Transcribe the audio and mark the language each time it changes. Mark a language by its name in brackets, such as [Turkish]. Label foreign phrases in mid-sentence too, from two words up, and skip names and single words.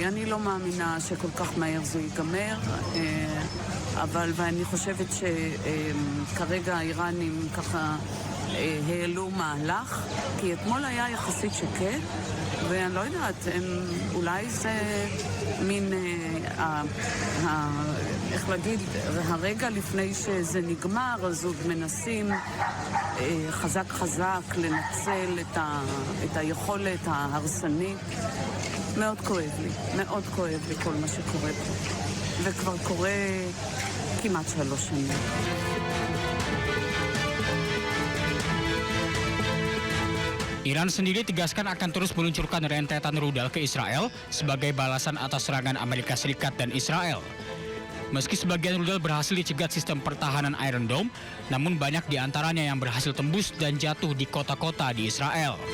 [Hebrew] אני לא מאמינה שכל כך מהר זה ייגמר, ואני חושבת שכרגע האיראנים ככה העלו מהלך, כי אתמול היה יחסית שקט, ואני לא יודעת, אולי זה מין, איך להגיד, הרגע לפני שזה נגמר, אז עוד מנסים חזק חזק לנצל את היכולת ההרסנית. מאוד כואב לי כל מה שקורה פה, וכבר קורה כמעט 3 שנים. [Indonesian] Iran sendiri tegaskan akan terus meluncurkan rentetan rudal ke Israel sebagai balasan atas serangan Amerika Serikat dan Israel. Meski sebagian rudal berhasil dicegat sistem pertahanan Iron Dome, namun banyak di antaranya yang berhasil tembus dan jatuh di kota-kota di Israel.